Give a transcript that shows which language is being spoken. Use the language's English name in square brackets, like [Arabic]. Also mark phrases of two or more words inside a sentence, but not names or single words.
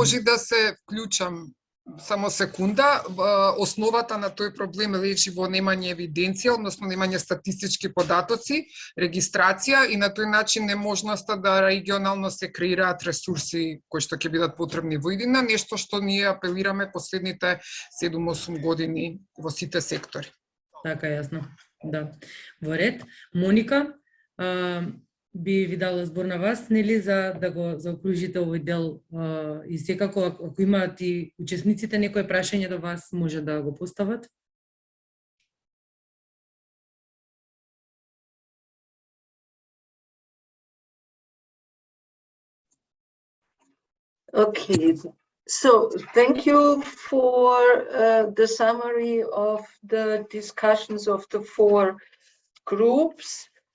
[Macedonian] може да се вклучам само секунда, основата на тој проблем лежи во немање евиденција, односно немање статистички податоци, регистрација и на тој начин неможноста да регионално се креираат ресурси кои што ќе бидат потребни во иднина, нешто што ние апелираме последните 7-8 години во сите сектори. Така јасно. Да. Во ред, Моника, би ви дала збор на вас, нели, за да го заокружите овој дел, и секако ако имаат и учесниците некое прашање до вас, може да го постават. [English] Okay, so thank you for the summary of the discussions of the 4 groups.